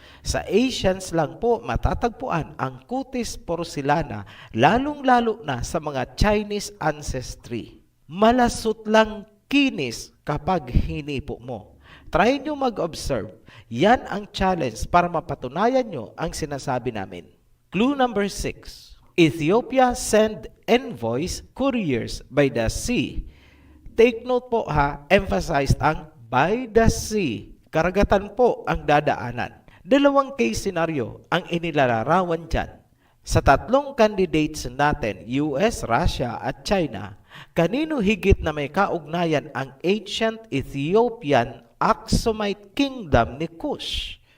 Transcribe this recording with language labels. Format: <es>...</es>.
<tl>Sa Asians lang po matatagpuan ang cutis porcelana, lalong-lalo na sa mga Chinese ancestry. Malasot lang kinis kapag hinipo mo. Try nyo mag-observe. Yan ang challenge para mapatunayan nyo ang sinasabi namin. Clue number 6.</tl> <en>Ethiopia send envoys couriers by the sea. Take note po ha, emphasized ang by the sea.</en> <tl>Karagatan po ang dadaanan. Dalawang case scenario ang inilalarawan dyan. Sa tatlong candidates natin, US, Russia at China, kanino higit na may kaugnayan ang ancient Ethiopian Aksumite Kingdom ni Kush?</tl>